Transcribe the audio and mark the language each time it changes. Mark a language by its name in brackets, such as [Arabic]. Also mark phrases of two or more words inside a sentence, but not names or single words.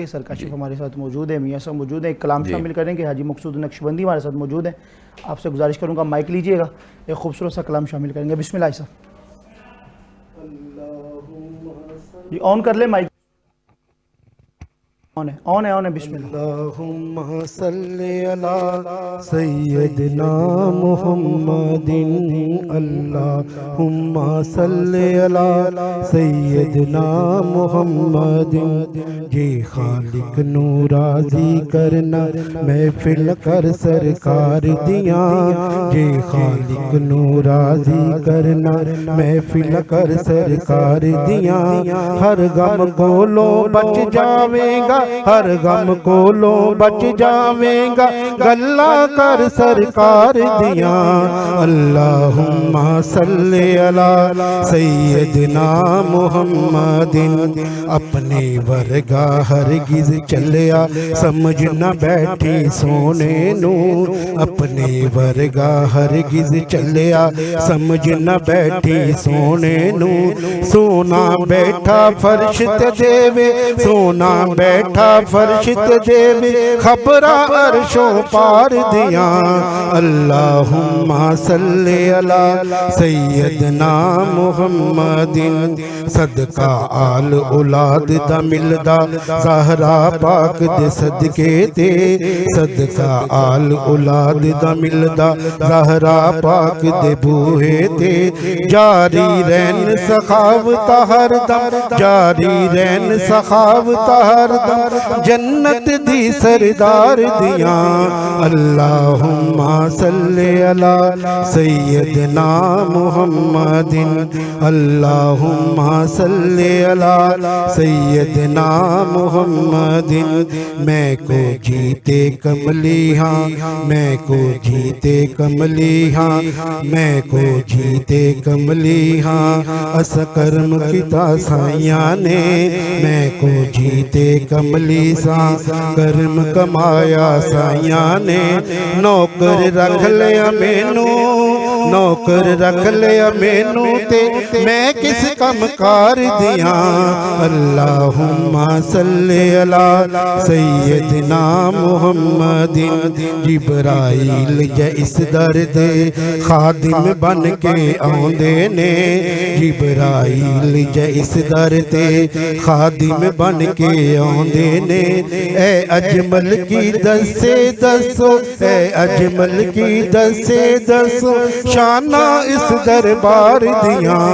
[Urdu] سر کاشف ہمارے ساتھ موجود ہے، میاں صاحب موجود ہے، ایک کلام شامل کریں گے، حاجی مقصود نقشبندی ہمارے ساتھ موجود ہے. آپ سے گزارش کروں گا مائیک لیجیے گا، ایک خوبصورت سا کلام شامل کریں گے. بسم اللہ صاحب جی، آن کر لے مائیک. آن ہے بسم اللہ. [Arabic] اللهم صل على سيدنا محمد، اللهم صل على سيدنا محمد. [Punjabi] یہ خالق نوں راضی کرنا محفل کر سرکار دیاں، یہ خالق نوں راضی کرنا محفل کر سرکار دیاں. ہر غم کولوں بچ جاوے گا، ہر غم کولوں بچ جاوے گا، گلاں کر سرکار دیا. [Arabic] اللهم صل على سيدنا محمد. [Punjabi] اپنے ورگا ہرگز چلیا سمجھ نہ بیٹھی سونے نوں، اپنے ورگا ہرگز چلیا سمجھ نہ بیٹھی سونے نوں. سونا بیٹھا فرش تے دیوے، سونا بیٹھا فرش تے دیوے، خبرا عرشوں پار دیا. [Arabic] اللهم صل على سيدنا محمد. [Punjabi] صدقہ آل اولاد دا ملدا زہرا پاک دے صدقے تے، صدقہ آل اولاد دا ملدا زہرا پاک دے بوہے تے. جاری رہن سخاوت ہر دم، جاری رہن سخاوت ہر دم، جنت دی سردار دیا. [Arabic] اللهم صل على سيدنا محمد، اللهم صل على سيدنا محمد. [Punjabi] میں کو جیتے کملی ہاں، میں کو جیتے کملی ہاں، میں کو جیتے کملی ہاں. اس کرم کیتا سائیاں نے، میں کو جیتے کملی سا کرم کمایا سائیاں نے. نوکر رکھ لیا مینوں، نوکر رکھ لیا مینوں تے میں کس کم کار دیا. [Arabic] اللهم صل على سيدنا محمد. [Punjabi] جبرائیل جے اس در دے خادم بن کے آؤندے نے، جبرائیل جے اس در تے خادم بن کے آؤندے نے. اے اجمل کی دسے دسو، اے اجمل کی دسے دسو، شانا اس دربار دیا.